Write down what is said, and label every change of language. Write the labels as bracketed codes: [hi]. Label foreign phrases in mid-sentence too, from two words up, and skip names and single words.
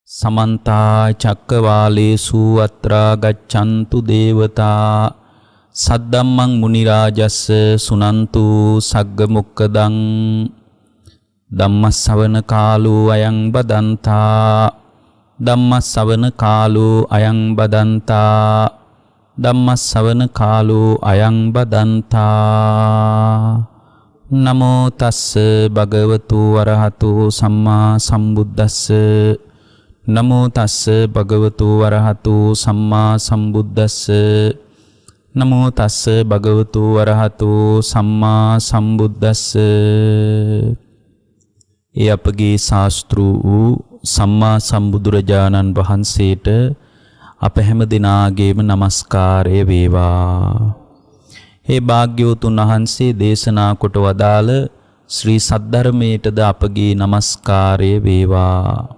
[pi] समन्ता चक्रवालेषु अत्रा गच्छन्तु देवता सद्धम्मं मुनिराजस्य सुनन्तु सग्गमुक्कदं धम्मश्रवण कालो अयं बदन्ता धम्मश्रवण कालो अयं बदन्ता धम्मश्रवण कालो अयं बदन्ता नमो तस्स भगवतो अरहतो सम्मा सम्बुद्धस्स नमो तस्स भगवतो अरहतो सम्मा सम्बुद्धस्स नमो तस्स भगवतो अरहतो सम्मा सम्बुद्धस्स [si] ඒ අපගේ ශාස්ත්‍රු වූ සම්මා සම්බුදුරජාණන් වහන්සේට අප හැම දිනාගේම নমස්කාරය වේවා. ඒ භාග්‍යවතුන් වහන්සේ දේශනා කොට වදාළ ශ්‍රී සද්ධර්මයටද අපගේ নমස්කාරය වේවා.